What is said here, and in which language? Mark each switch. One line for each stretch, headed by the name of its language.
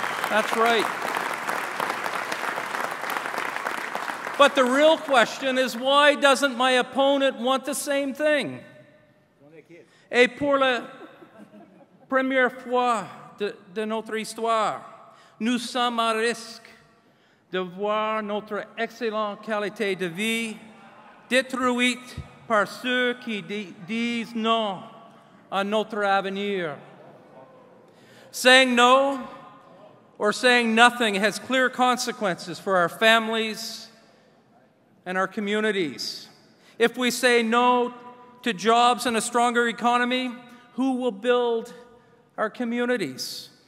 English: That's right. But the real question is, why doesn't my opponent want the same thing?
French: Et pour la première fois de notre histoire, nous sommes à risque de voir notre excellente qualité de vie détruite par ceux qui disent non à notre avenir.
English: Saying no or saying nothing has clear consequences for our families and our communities. If we say no to jobs and a stronger economy, who will build our communities?